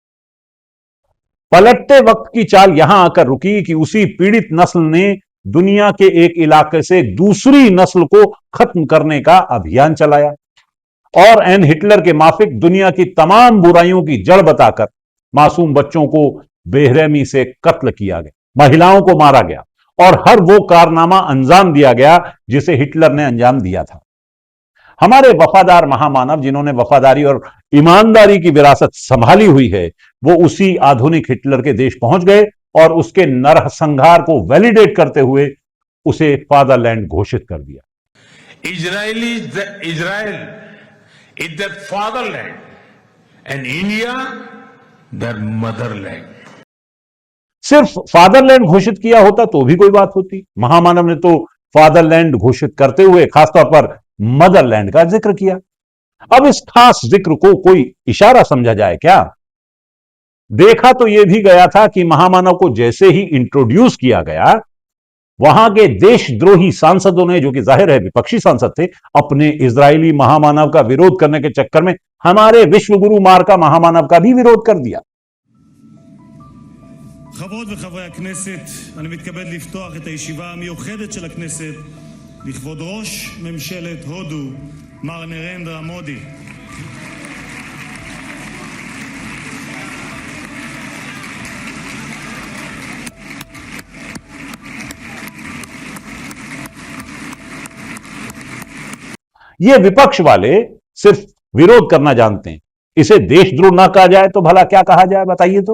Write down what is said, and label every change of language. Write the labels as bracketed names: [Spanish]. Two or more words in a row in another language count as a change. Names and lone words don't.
[Hindi] पलटते वक्त की चाल यहां आकर रुकी कि उसी पीड़ित नस्ल ने दुनिया के एक इलाके से दूसरी नस्ल को खत्म करने का अभियान चलाया और एन हिटलर के माफिक दुनिया की तमाम बुराइयों की जड़ बताकर मासूम बच्चों को बेरहमी से कत्ल किया गया, महिलाओं को मारा गया और हर वो कारनामा अंजाम दिया गया जिसे हिटलर ने अंजाम दिया था। हमारे वफादार महामानव जिन्होंने वफादारी और ईमानदारी की विरासत संभाली हुई है, वो उसी आधुनिक हिटलर के देश पहुंच गए और उसके नरसंहार को वैलिडेट करते हुए उसे फादरलैंड घोषित कर दिया। [English] Israel is their fatherland and India their motherland. [Hindi] सिर्फ फादरलैंड घोषित किया होता तो भी कोई बात होती। महामानव ने तो फादरलैंड घोषित करते हुए खासतौर पर मदरलैंड का जिक्र किया। अब इस खास जिक्र को कोई इशारा समझा जाए क्या? देखा तो यह भी गया था कि महामानव को जैसे ही इंट्रोड्यूस किया गया, वहां के देशद्रोही सांसदों ने, जो कि जाहिर है विपक्षी सांसद थे, अपने इजरायली महामानव का विरोध करने के चक्कर में हमारे विश्वगुरु मार्का महामानव का भी विरोध कर दिया। [Hebrew] חברות וחברי הכנסת, אני מתכבד לפתוח את הישיבה המיוחדת של הכנסת לכבוד ראש ממשלת הודו, מר נרנדרה מודי. [Hindi] ये विपक्ष वाले सिर्फ विरोध करना जानते हैं, इसे देशद्रोह ना कहा जाए तो भला क्या कहा जाए बताइए तो।